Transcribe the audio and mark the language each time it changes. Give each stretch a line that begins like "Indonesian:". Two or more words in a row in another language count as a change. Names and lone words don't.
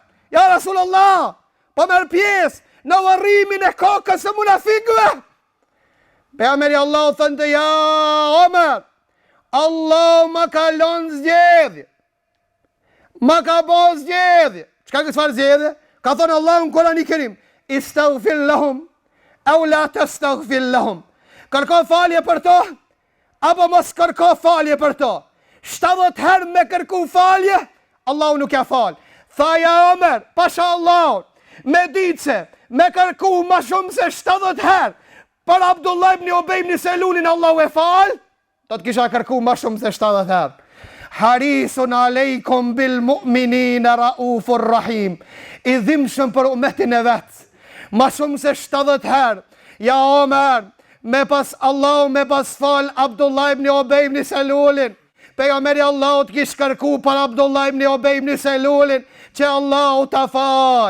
Arabic: Ja Rasulullah,
Albanian: po merr pjesë në varrimin e kokës së munafikëve. Pejgamberi Allahu thënë ja Omer, Allah më ka lënë zgjedhje. Më ka bërë zgjedhje. Çka ka çfarë zgjedhje? Ka thënë Allahu në Kur'anin e Kerim,
Arabic: istaghfir lahum aw la tastaghfir lahum.
Albanian: Kërko falje për to apo mos kërko falje për to. 70 herë me kërku falje, Allahu nuk ja fal. Tha ja Omer, pasha Allahut, me ditë se me kërku ma shumë se 70 herë për Abdullah ibn Ubej ibn Selulin Allahu e fal, do të kisha kërku ma shumë se 70 herë.
Arabic: Harisun alejkum bil mu'minina raufur rahim.
Albanian: I dhimshëm për umetin e vetë. Ma shumë se 70 herë. Ja Omer, me pas Allahu me pas fal Abdullah ibn Ubej ibn Selulin. Pejgamberi Allahut kish kërku për Abdullah ibn Ubej ibn Selulin që Allahu ta fal.